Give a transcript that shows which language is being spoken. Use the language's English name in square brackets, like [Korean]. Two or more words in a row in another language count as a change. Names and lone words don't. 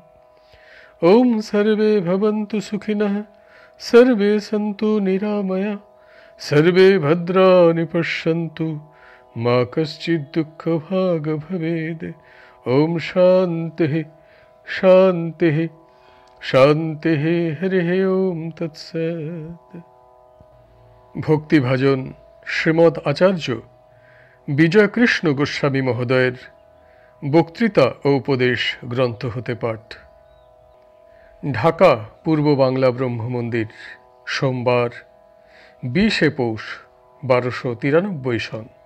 [Sanskrit] ॐ सर्वे भवन्तु सुखिनः सर्वे सन्तु निरामया सर्वे भद्राणि पश्यन्तु मा कश्चित् दुःखभाग् भवेत्। ॐ शान्तिः शान्तिः शान्तिः। हरिः ॐ तत्सत्। [Bangla] ভক্তিভাজন শ্রীমৎ আচার্য বিজয়কৃষ্ণ গোস্বামী মহোদয়ের বক্তৃতা ও উপদেশ গ্রন্থ হতে পাঠ। ঢাকা পূর্ব বাংলা ব্রহ্মমন্দির, সোমবার 20শে পৌষ 1293 সন।